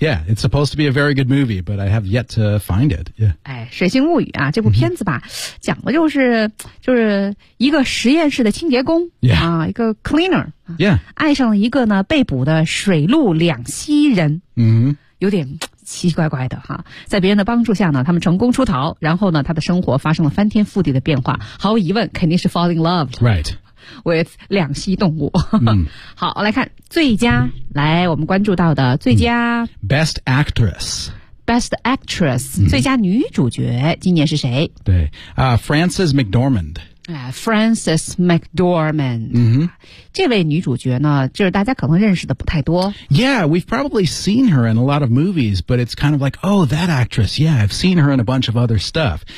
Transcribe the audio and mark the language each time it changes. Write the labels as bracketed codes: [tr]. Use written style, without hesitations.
[en] Yeah, it's supposed to be a very good movie, but I have yet to find it. Yeah. [zh] 哎，水形物语啊，这部片子吧、讲的就是一个实验室的清洁工、一个 cleaner、爱上了一个呢被捕的水陆两栖人。有点奇奇怪怪的哈，在别人的帮助下呢，他们成功出逃，然后呢，他的生活发生了翻天覆地的变化。毫无疑问，肯定是 [en] fall in love. Right. with [zh] 两栖动物。好，来看最佳、来我们关注到的最佳、 [en] Best Actress Best Actress、 [zh] 最佳女主角今年是谁？对、Frances McDormand、 [en] Frances McDormand. Mm-hmm. [zh] 这位女主角呢，就是大家可能认识的不太多。 [en] Yeah, we've probably seen her in a lot of movies, but it's kind of like, oh, that actress, yeah, I've seen her in a bunch of other stuff.